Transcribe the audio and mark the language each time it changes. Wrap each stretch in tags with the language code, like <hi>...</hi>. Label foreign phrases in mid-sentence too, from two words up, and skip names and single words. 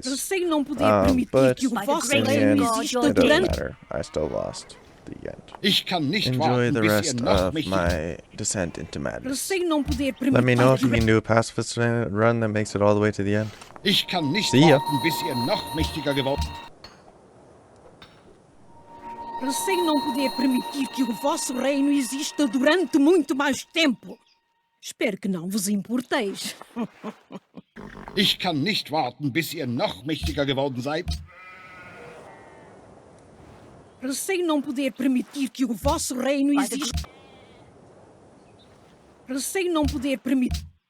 <en>But in the end, it doesn't matter. I still lost the end. Enjoy the rest of my descent into madness. Let me know if you can do a pacifist run that makes it all the way to the end. See ya!</en> <pt>Receio não poder permitir que o vosso reino exista durante muito mais tempo. Espero que não vos importeis.</pt> <de>Ich kann nicht warten, bis ihr noch mächtiger geworden seid.</de> <pt>Receio não poder permitir que o vosso reino exista. Receio não poder permitir.</pt>